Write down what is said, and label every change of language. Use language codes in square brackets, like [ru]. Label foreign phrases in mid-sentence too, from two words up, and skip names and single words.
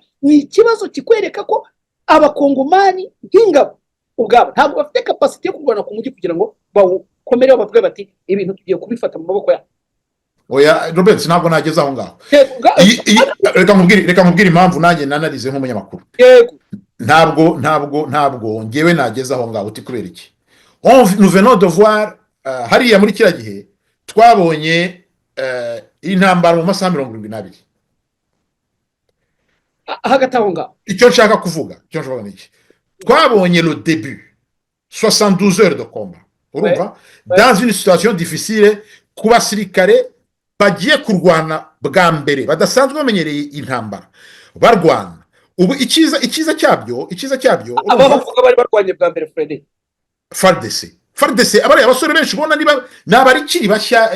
[rw] Ni ikibazo kikwereka ko abakongomani nk'ingabo ubwabo ntabwo bafite capacity yo kurwana ku mujyi kugira ngo bawukomere bavuge bati ibintu tugiye kubifata mu maboko yabo. Oya Robert, ntabwo nageze aho ngaho. Reka nkubwire impamvu nanjye nanarize nk'umunyamakuru. Ntabwo ngewe nageze aho ngaho uti kubera iki. [fr] Nous venons de voir [rw] hariya muri kiriya gihe twabonye intambara mu masaha 72. Hagati aho ngaho icyo nshaka kuvuga ni iki. Twabonye [fr] le début 72 heures de combat, [rw] urumva, [fr] dans une situation difficile [rw] ku basirikare bagiye kurwana bwa mbere badasanzwe bamenyereye intambara barwana. Ubu ikiza cyabyo aba bavuga bari barwanye bwa mbere Fred FARDC abari abasore benshi ubona niba nabarikiri bashya